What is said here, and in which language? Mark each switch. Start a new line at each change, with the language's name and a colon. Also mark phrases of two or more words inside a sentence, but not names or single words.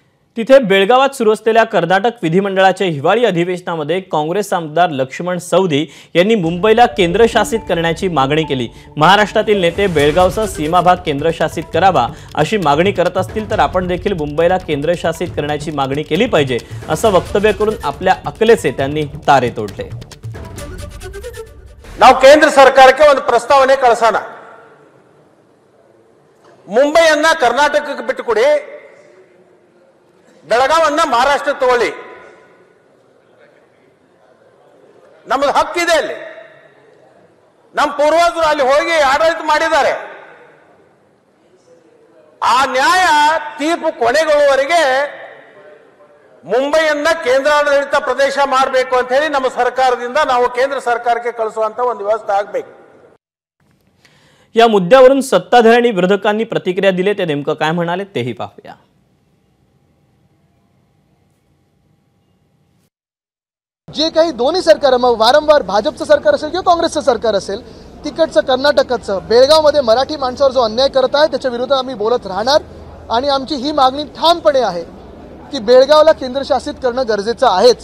Marathi: तिथे बेळगावात सुरू असलेल्या कर्नाटक विधिमंडळाच्या हिवाळी अधिवेशनामध्ये काँग्रेस आमदार लक्ष्मण सवदी यांनी मुंबईला केंद्रशासित करण्याची मागणी केली। महाराष्ट्रातील नेते बेळगावचा सीमा भाग केंद्रशासित करावा अशी मागणी करत असतील तर आपण देखील मुंबईला केंद्रशासित करण्याची मागणी केली पाहिजे असं वक्तव्य करून आपल्या अकलेचे त्यांनी तारे तोडले।
Kannada: ನಾವು ಕೇಂದ್ರ ಸರ್ಕಾರಕ್ಕೆ ಒಂದು ಪ್ರಸ್ತಾವನೆ ಕಳಿಸೋಣ। ಮುಂಬೈಯನ್ನ ಕರ್ನಾಟಕಕ್ಕೆ ಬಿಟ್ಟುಕೊಡಿ, ಬೆಳಗಾವನ್ನ ಮಹಾರಾಷ್ಟ್ರ ತಗೊಳ್ಳಿ, ನಮ್ಮದು ಹಕ್ಕಿದೆ ಅಲ್ಲಿ। ನಮ್ಮ ಪೂರ್ವಜರು ಅಲ್ಲಿ ಹೋಗಿ ಆಡಳಿತ ಮಾಡಿದ್ದಾರೆ। ಆ ನ್ಯಾಯ ತೀರ್ಪು ಕೊನೆಗೊಳ್ಳುವವರೆಗೆ ಮುಂಬೈಯನ್ನ ಕೇಂದ್ರಾಡಳಿತ ಪ್ರದೇಶ ಮಾಡಬೇಕು ಅಂತ ಹೇಳಿ ನಮ್ಮ ಸರ್ಕಾರದಿಂದ ನಾವು ಕೇಂದ್ರ ಸರ್ಕಾರಕ್ಕೆ ಕಳಿಸುವಂತ ಒಂದು ವ್ಯವಸ್ಥೆ ಆಗಬೇಕು।
Marathi: या मुद्द्यावरून सत्ताधारी विरोधकांनी प्रतिक्रिया दिली, ते नेमकं काय म्हणाले तेही पाहूया। जे काही दोन्ही सरकार, मग वारंवार भाजपचं सरकार असेल किंवा काँग्रेसचं सरकार असेल, तिकडचं कर्नाटकाचं बेळगावमध्ये मराठी माणसावर जो अन्याय करत आहे त्याच्या विरोधात आम्ही बोलत राहणार आणि आमची ही मागणी ठामपणे आहे की बेळगावला केंद्रशासित करणं गरजेचं आहेच।